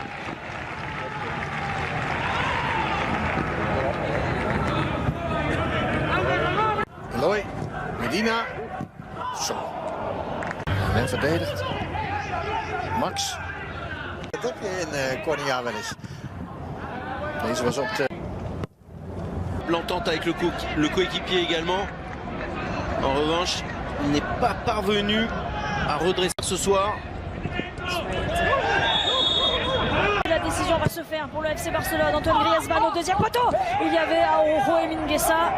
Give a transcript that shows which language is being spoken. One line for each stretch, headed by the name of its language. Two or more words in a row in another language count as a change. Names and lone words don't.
Dutch: Eloy, Medina. Zo. En verdedigd. Max. Dat heb je in Cornea wel eens. Deze was op de...
French: L'entente avec le coéquipier également. En revanche, il n'est pas parvenu à redresser ce soir. La décision va se faire pour le FC Barcelone. Antoine Griezmann au deuxième poteau. Il y avait Araujo et Mingueza.